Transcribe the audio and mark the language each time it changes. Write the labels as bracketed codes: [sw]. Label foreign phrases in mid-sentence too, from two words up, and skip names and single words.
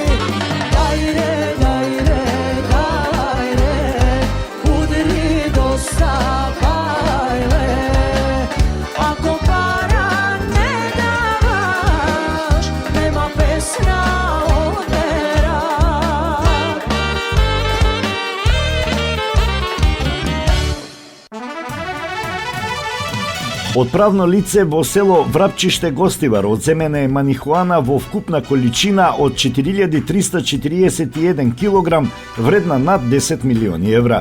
[mk] Дајре, дајре, дајре, удри доста бајле. Ако пара не даваш, нема песна отерат. Од правно лице во село Врапчиште Гостивар одземена е манихуана во вкупна количина од 4341 килограм, вредна над 10 милиони евра.